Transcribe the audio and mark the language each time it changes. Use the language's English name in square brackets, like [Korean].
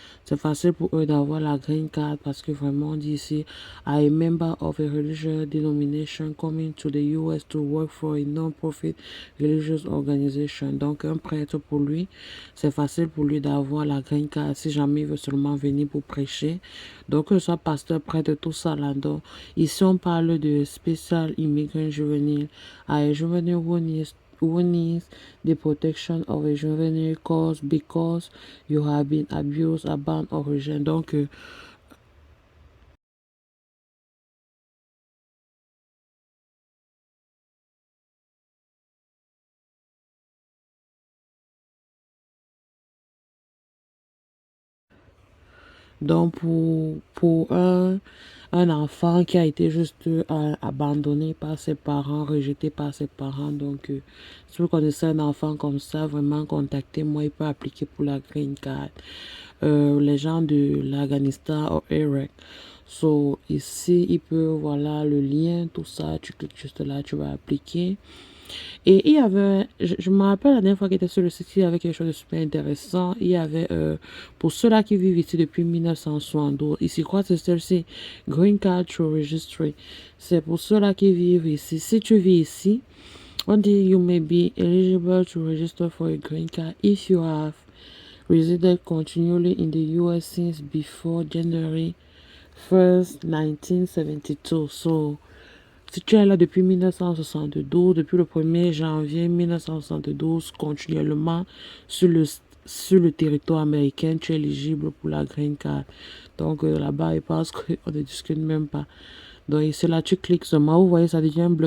[French] C'est facile pour eux d'avoir la green card parce que vraiment on dit ici, [English] I am a member of a religious denomination coming to the US to work for a non-profit religious organization. [French] Donc un prêtre pour lui, c'est facile pour lui d'avoir la green card si jamais il veut seulement venir pour prêcher. Donc que ce soit pasteur, prêtre, tout ça là-dedans. Ici on parle de spécial immigrant juvénile. [English] A juvenile who needs the protection of a juvenile cause because you have been abused, abandoned, or rejected. [French] Donc, pour un enfant qui a été juste abandonné par ses parents, rejeté par ses parents, donc si vous connaissez un enfant comme ça, vraiment contactez-moi, il peut appliquer pour la green card. Les gens de l'Afghanistan ou Irak. So, ici, il peut, voilà, le lien, tout ça, tu cliques juste là, tu vas appliquer. Et il y avait, je me rappelle la dernière fois qu'il était sur le site, il y avait quelque chose de super intéressant. Il y avait, pour ceux-là qui vivent ici depuis 1972, ici, quoi, c'est celle-ci, Green Card to Registry. C'est pour ceux-là qui vivent ici. Si tu vis ici, on dit, [English] you may be eligible to register for a green card if you have resided continually in the US since before January 1st, 1972. [French] So, si tu es là depuis 1972, depuis le 1er janvier 1972, continuellement sur le territoire américain, tu es éligible pour la green card. Donc là-bas, ils pensent qu'on ne discute même pas. Donc ici, là, tu cliques seulement, vous voyez, ça devient bleu.